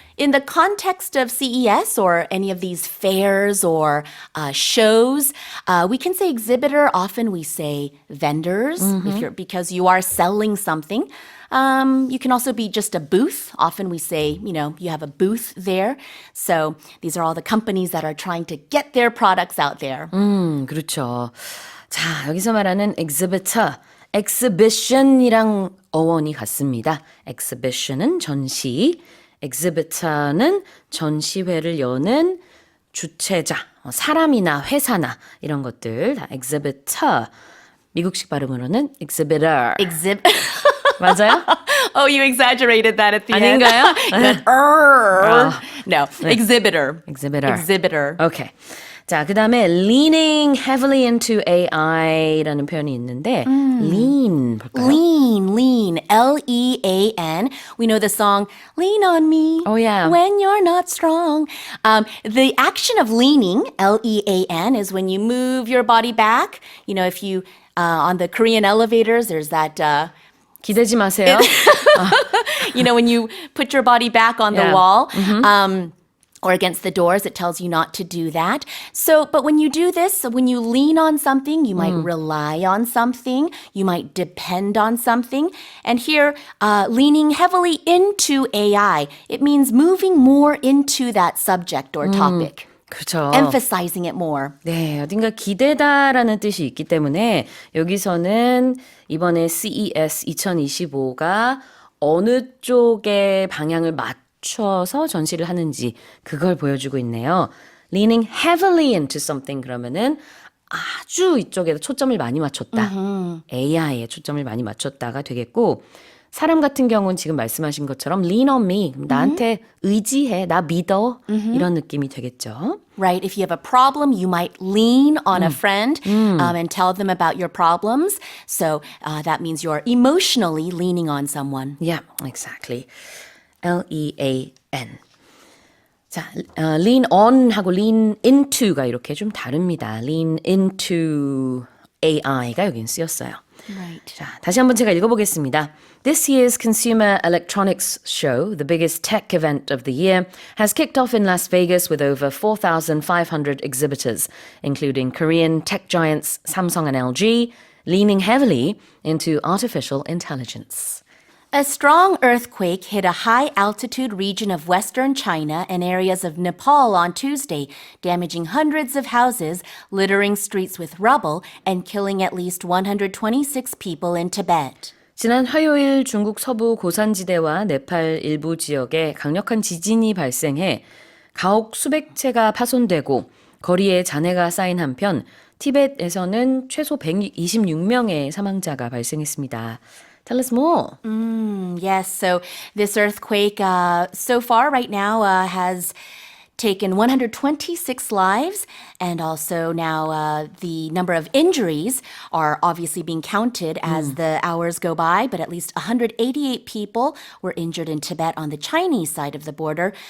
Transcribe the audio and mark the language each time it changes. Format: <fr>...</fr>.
<en>In the context of CES or any of these fairs or shows, we can say exhibitor. Often we say vendors because you are selling something. You can also be just a booth. Often we say, you have a booth there. So these are all the companies that are trying to get their products out there.</en> <ko>그렇죠. 자, 여기서 말하는 exhibitor, exhibition이랑 어원이 같습니다. exhibition은 전시, exhibitor는 전시회를 여는 주최자, 사람이나 회사나 이런 것들 다 exhibitor. 미국식 발음으로는 exhibitor. 맞아요?</ko> <en>Oh, you exaggerated that at the</en> <ko>아닌가요?</ko> <en>end. No, exhibitor. exhibitor. Okay.</en> <ko>자, 그 다음에 leaning heavily into AI 라는 표현이 있는데 lean 볼까요?</ko> <en>Lean, L-E-A-N. We know the song, Lean on Me Oh, yeah. when you're not strong. The action of leaning, L-E-A-N, is when you move your body back. If you, on the Korean elevators, there's that...</en> <ko>기대지 마세요.</ko> <en>when you put your body back on the Yeah. wall, or against the doors, it tells you not to do that. But when you do this, when you lean on something, you might rely on something, you might depend on something. And here, leaning heavily into AI, it means moving more into that subject or topic. 그렇죠. Emphasizing it more.</en> <ko>네, 어딘가 기대다라는 뜻이 있기 때문에 여기서는 이번에 CES 2025가 어느 쪽의 방향을 맞춰서 전시를 하는지 그걸 보여주고 있네요. Leaning heavily into something 그러면은 아주 이쪽에 초점을 많이 맞췄다. AI에 초점을 많이 맞췄다가 되겠고 사람 같은 경우는 지금 말씀하신 것처럼 lean on me. 나한테 의지해. 나 믿어. 이런 느낌이 되겠죠.</ko> <en>Right. If you have a problem, you might lean on a friend and tell them about your problems. So that means you're emotionally leaning on someone. Yeah, exactly. L-E-A-N.</en> <ko>자, lean on 하고 lean into 가 이렇게 좀 다릅니다. lean into AI 가 여긴 쓰였어요.</ko> <en>Right.</en> <ko>자, 다시 한번 제가 읽어보겠습니다.</ko> <en>This year's Consumer Electronics Show, the biggest tech event of the year, has kicked off in Las Vegas with over 4,500 exhibitors, including Korean tech giants Samsung and LG, leaning heavily into artificial intelligence. A strong earthquake hit a high-altitude region of western China and areas of Nepal on Tuesday, damaging hundreds of houses, littering streets with rubble, and killing at least 126 people in Tibet.</en> <ko>지난 화요일 중국 서부 고산지대와 네팔 일부 지역에 강력한 지진이 발생해 가옥 수백 채가 파손되고 거리에 잔해가 쌓인 한편 티벳에서는 최소 126명의 사망자가 발생했습니다.</ko> <en>Tell us more. Yes, so this earthquake so far right now has taken 126 lives, and also now the number of injuries are obviously being counted as the hours go by, but at least 188 people were injured in Tibet on the Chinese side of the border.</en>